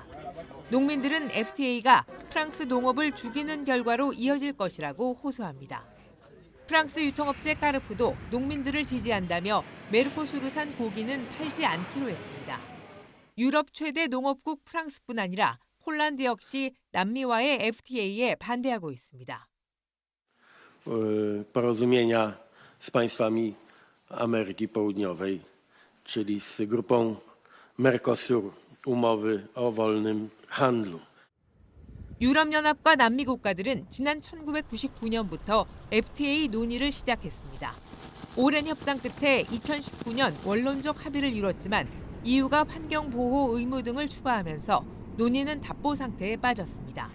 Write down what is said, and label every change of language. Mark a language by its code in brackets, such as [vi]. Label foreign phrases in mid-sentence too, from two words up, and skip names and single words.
[ko] 농민들은 FTA가 프랑스 농업을 죽이는 결과로 이어질 것이라고 호소합니다. 프랑스 유통업체 까르푸도 농민들을 지지한다며 메르코수르산 고기는 팔지 않기로 했습니다. 유럽 최대 농업국 프랑스뿐 아니라 폴란드 역시 남미와의 FTA에 반대하고 있습니다. [pl] Porozumienia z państwami Ameryki Południowej, czyli z grupą Mercosur, umowy o wolnym handlu. [ko] 유럽연합과 남미 국가들은 지난 1999년부터 FTA 논의를 시작했습니다. 오랜 협상 끝에 2019년 원론적 합의를 이뤘지만 EU가 환경보호 의무 등을 추가하면서 논의는 답보 상태에 빠졌습니다.